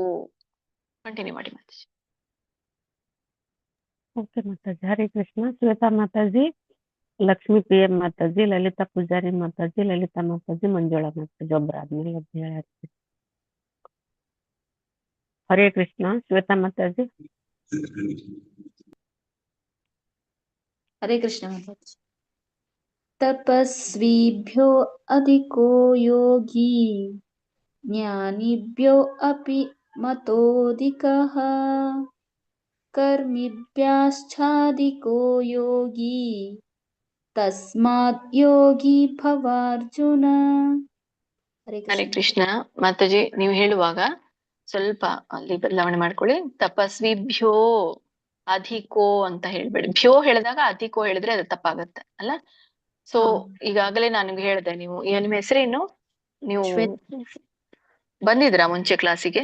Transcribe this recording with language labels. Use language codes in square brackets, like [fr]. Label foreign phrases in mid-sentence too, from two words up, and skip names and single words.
[kn] ಕಂಟಿನ್ಯೂ ಮಾಡಿ ಮಾತಾಜಿ. ಓಕೆ ಮಾತಾಜಿ. ಹರೇ ಕೃಷ್ಣ. ಶ್ವೇತಾ ಮಾತಾಜಿ, ಲಕ್ಷ್ಮೀ ಪಿ ಎಂ ಮಾತಾಜಿ, ಲಲಿತಾ ಪೂಜಾರಿ ಮಾತಾಜಿ, ಲಲಿತಾ ಮಾತಾಜಿ, ಮಂಜುಳಾ ಮಾತಾಜಿ. ಒಬ್ಬರಾದ್ಮೇಲೆ ಒಬ್ರು ಹೇಳ್ತೀನಿ. ಹರೇ ಕೃಷ್ಣ. ಶ್ವೇತಾ ಮಾತಾಜಿ. [hi] हरे कृष्ण माताजी। [sa] तपस्वीभ्यो अधिको योगी ज्ञानिभ्यो अपि मतोऽधिकः कर्मिभ्यश्चाधिको योगी तस्मात् योगी भवार्जुन। हरे [kn] ಹರೇ [sa] कृष्ण [kn] ಕೃಷ್ಣ. ಮಾತಾಜಿ, ನೀವು ಹೇಳುವಾಗ ಸ್ವಲ್ಪ ಅಲ್ಲಿ ಬದಲಾವಣೆ ಮಾಡ್ಕೊಳ್ಳಿ. [sa] ತಪಸ್ವಿಭ್ಯೋ ಅಧಿಕೋ [kn] ಅಂತ ಹೇಳ್ಬೇಡಿ. ಭ್ಯೋ ಹೇಳಿದಾಗ ಅಧಿಕೋ ಹೇಳಿದ್ರೆ ಅದು ತಪ್ಪಾಗತ್ತೆ ಅಲ್ಲ. ಸೊ ಹಾ. ಈಗಾಗಲೇ ನಾನು ನಿಮ್ಗೆ ಹೇಳ್ದೆ, ನೀವು ನಿಮ್ಮ ಹೆಸರೇನು? ನೀವು ಶ್ವೇತ. ಬಂದಿದ್ರಾ ಮುಂಚೆ ಕ್ಲಾಸಿಗೆ?